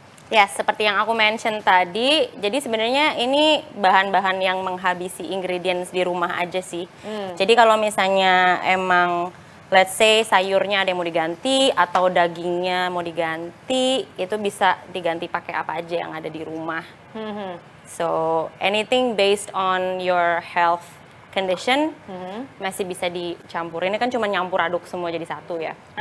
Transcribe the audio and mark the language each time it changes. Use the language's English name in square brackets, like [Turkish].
[Indonesian] Ya, seperti yang aku mention tadi, jadi sebenarnya ini bahan-bahan yang menghabisi ingredients di rumah aja sih. Jadi kalau misalnya emang [English] let's say [Indonesian] sayurnya ada yang mau diganti atau dagingnya mau diganti, itu bisa diganti pakai apa aja yang ada di rumah. [English] So, anything based on your health condition [Indonesian] masih bisa dicampur. Ini kan cuma nyampur aduk semua jadi satu ya.